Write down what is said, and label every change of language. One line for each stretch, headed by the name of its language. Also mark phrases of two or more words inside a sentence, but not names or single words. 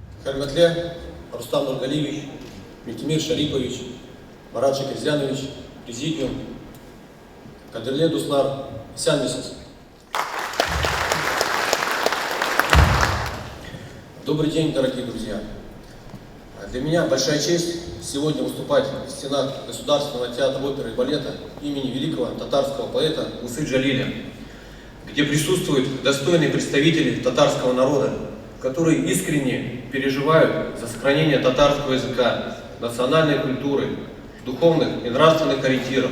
Tatar: Хөрмәтле Рустам Нургалиевич, Митимир Шарипович, Марат Шакирзянович, Президиум, Кадерле Дуслар, Исянмисыз.
Russian: Добрый день, дорогие друзья. Для меня большая честь сегодня выступать в стенах Государственного театра оперы и балета имени великого татарского поэта Усы Джалиля, где присутствуют достойные представители татарского народа, которые искренне переживают за сохранение татарского языка, национальной культуры, духовных и нравственных ориентиров.